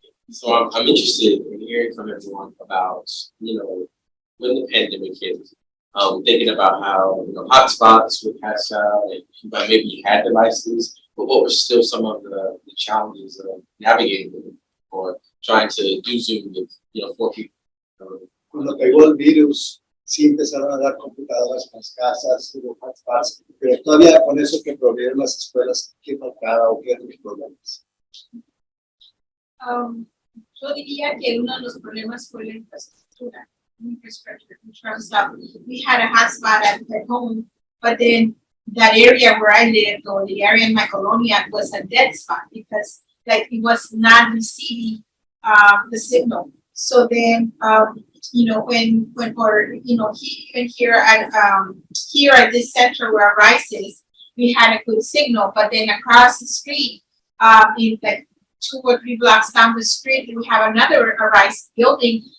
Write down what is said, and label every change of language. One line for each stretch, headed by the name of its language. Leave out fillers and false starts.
English: So I'm interested in hearing from everyone about, when the pandemic hit, thinking about how, hotspots were passed out, but maybe you had devices, but what were still some of the challenges of navigating them or trying to do Zoom with, 4 people?
Spanish: Cuando pegó el virus, sí empezaron a dar computadoras en las casas, hubo hotspots, pero todavía con eso que proveyeron las escuelas, ¿qué faltaba o qué eran los problemas? Yo diría que uno de los problemas fue la infraestructura.
English: Infrastructure in terms of we had a hotspot at home, but then that area where I lived or the area in my colonia was a dead spot because it was not receiving the signal. So then when even here at this center where Rice is, we had a good signal, but then across the street, in like 2 or 3 blocks down the street, we have another Rice building.